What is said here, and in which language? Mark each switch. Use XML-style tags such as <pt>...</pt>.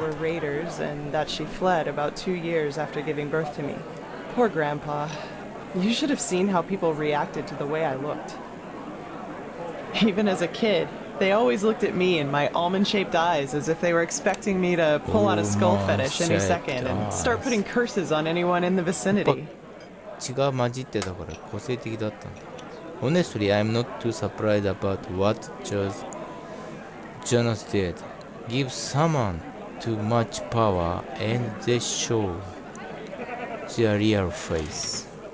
<en>were raiders and that she fled about 2 years after giving birth to me. Poor grandpa. You should have seen how people reacted to the way I looked. Even as a kid, they always looked at me and my almond-shaped eyes as if they were expecting me to pull out a skull fetish any second and start putting curses on anyone in the vicinity.</en> <ja>血が混じってたから個性的だったんだ。</ja> <en>Honestly, I'm not too surprised about what Janus did. Give someone too much power and they show their real face.</en>